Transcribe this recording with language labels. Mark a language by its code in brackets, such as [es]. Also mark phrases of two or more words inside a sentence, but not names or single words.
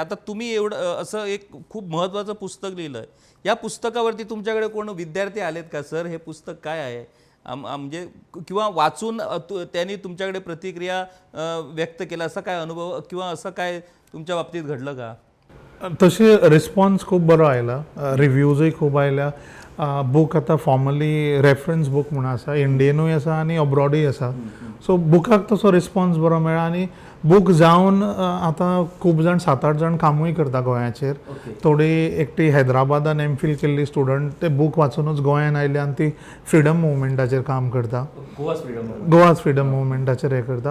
[mr] आता तुम्ही एवढं असं एक खूप महत्त्वाचं पुस्तक लिहिलं आहे, या पुस्तकावरती तुमच्याकडे कोण विद्यार्थी आलेत का सर हे पुस्तक काय आहे म्हणजे, किंवा वाचून त्यांनी तुमच्याकडे प्रतिक्रिया व्यक्त केला, असा काय अनुभव किंवा असं काय तुमच्या बाबतीत घडलं का? [kok] तसे रिस्पॉन्स खूप बरो आयला, रिव्ह्यूजय खूप आयल्या. बूक आता [en] formally reference book [kok] म्हणून आसा, इंडियनूय आसा आनी अब्रॉडूय आसा. सो बुकाक तसो रिस्पॉन्स बरो मेळ्ळा आनी बूक जावन आतां खूब जाण 7-8 जाण कामूय करता गोंयाचेर. थोडी एकटी हैदराबादान एमफील केल्ली स्टुडंट ते बूक वाचूनच गोंयान आयले आनी ती फ्रिडम मुवमेंटाचेर काम करता, [en] Goa's freedom [kok] मुवमेंटाचेर हे करता.